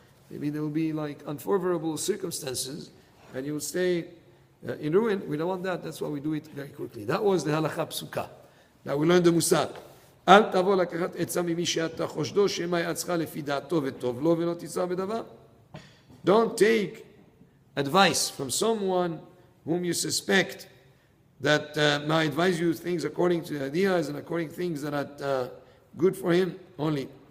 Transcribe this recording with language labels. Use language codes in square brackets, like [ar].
[en] Maybe there will be like unfavorable circumstances and you will stay in ruin. We don't want that, that's why we do it very quickly. That was the halakha psuka. Now we learned the musar. [he] אל תבוא לקחת עצה ממי שאתה חושדו שמא יעצך לפי דעתו וטוב לו ולא תיצא בדבר. [en] Don't take advice from someone whom you suspect that might advise you things according to ideas and according to things that are good for him only.